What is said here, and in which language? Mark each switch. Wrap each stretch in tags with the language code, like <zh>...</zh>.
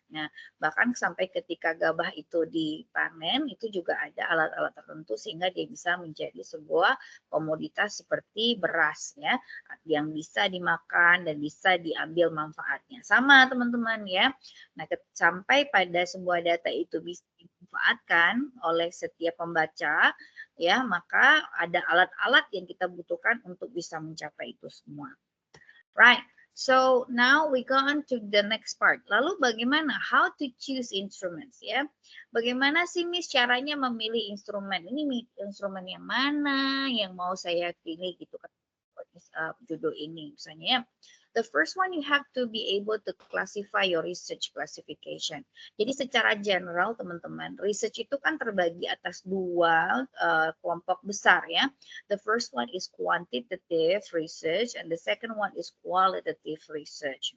<id>Nah, bahkan sampai ketika gabah itu dipanen, itu juga ada alat-alat tertentu sehingga dia bisa menjadi sebuah komoditas seperti beras ya, yang bisa dimakan dan bisa diambil manfaatnya. Sama teman-teman ya. Nah, sampai pada sebuah data itu bisa dimanfaatkan oleh setiap pembaca ya, maka ada alat-alat yang kita butuhkan untuk bisa mencapai itu semua.</id> <en>Right. So now we go on to the next part.</en> <id>Lalu bagaimana?</id> <en>How to choose instruments ya?</en> <id>Bagaimana sih Miss caranya memilih instrumen? Ini instrumen yang mana yang mau saya pilih gitu kan? Judul ini misalnya ya.</id> <en>The first one, you have to be able to classify your research classification.</en> <id>Jadi secara general teman-teman, research itu kan terbagi atas dua kelompok besar ya.</id> <en>The first one is quantitative research and the second one is qualitative research.</en>